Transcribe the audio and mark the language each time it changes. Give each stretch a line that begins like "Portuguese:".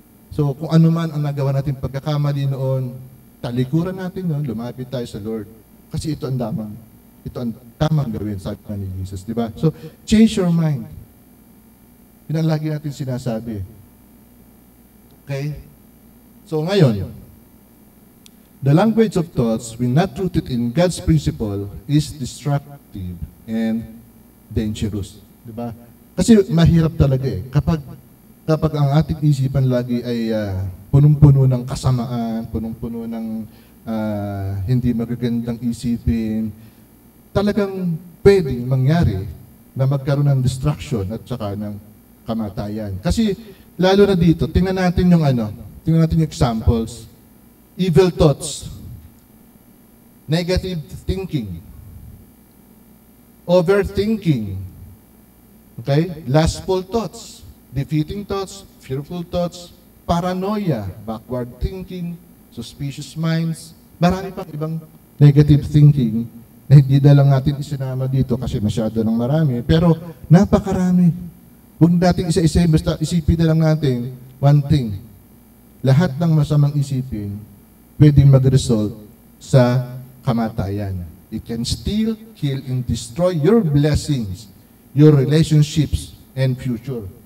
Filipino: So kung ano man ang nagawa natin pagkakamali noon, talikuran natin noon, lumapit tayo sa Lord. Kasi ito ang tamang gawin, sabi ni Jesus, di ba?
English: So change your mind.
Filipino: Yun ang lagi natin sinasabi. Okay? So ngayon,
English: the language of thoughts, when not rooted in God's principle, is destructive and dangerous.
Filipino: Diba? Kasi mahirap talaga kapag ang ating isipan lagi ay punong-puno ng kasamaan, punong-puno ng hindi magagandang isipin, talagang pwedeng mangyari na magkaroon ng distraction at saka ng kamatayan. Kasi lalo na dito, tingnan natin yung examples.
English: Evil thoughts, negative thinking, overthinking, okay? Lustful thoughts, defeating thoughts, fearful thoughts, paranoia, backward thinking, suspicious minds,
Filipino: marami pang ibang negative thinking na hindi na lang natin isinama dito kasi masyado ng marami, pero napakarami. Huwag natin isa-isa, basta isipin na lang natin one thing. Lahat ng masamang isipin pwedeng mag-result sa kamatayan.
English: It can steal, kill, and destroy your blessings, your relationships, and future.